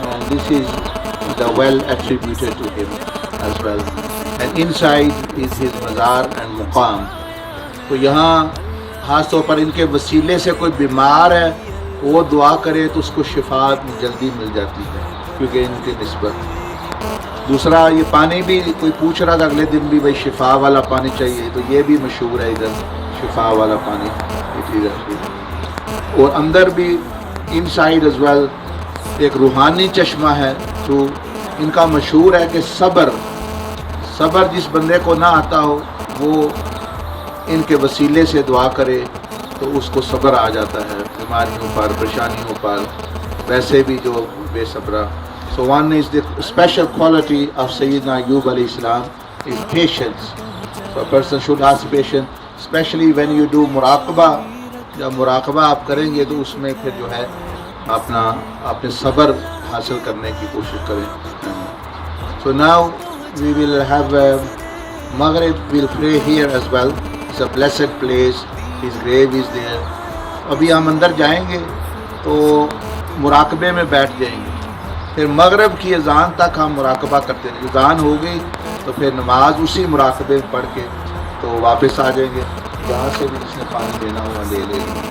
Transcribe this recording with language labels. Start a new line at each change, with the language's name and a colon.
English: This is the well attributed to him as well. And inside is his mazar and muqam.
Urdu: تو یہاں خاص طور پر ان کے وسیلے سے کوئی بیمار ہے وہ دعا کرے تو اس کو شفا جلدی مل جاتی ہے کیونکہ ان کی نسبت. دوسرا یہ پانی بھی کوئی پوچھ رہا تھا اگلے دن بھی بھائی شفا والا پانی چاہیے، تو یہ بھی مشہور ہے ادھر شفا والا پانی. اور اندر بھی
English: inside as well
Urdu: ایک روحانی چشمہ ہے. تو ان کا مشہور ہے کہ صبر جس بندے کو نہ آتا ہو وہ ان کے وسیلے سے دعا کرے تو اس کو صبر آ جاتا ہے بیماریوں پر، پریشانیوں پر. ویسے بھی جو بے صبرہ.
English: So one is the special quality of Sayyidina Ayyub alayhi salam is patience. So a person should ask patience, especially when you do muraqabah.
Urdu: جب مراقبہ آپ کریں گے تو اس میں پھر جو ہے اپنے صبر حاصل کرنے کی کوشش کریں.
English: So now we will have Maghrib. We'll pray here as well. It's a blessed place. His grave is there.
Urdu: ابھی ہم اندر جائیں گے تو مراقبے میں بیٹھ جائیں گے. پھر مغرب کی اذان تک ہم مراقبہ کرتے ہیں. اذان ہو گئی تو پھر نماز اسی مراقبے میں پڑھ کے تو واپس آ جائیں گے. جہاں سے بھی جس نے پانی لینا ہوا لے لے.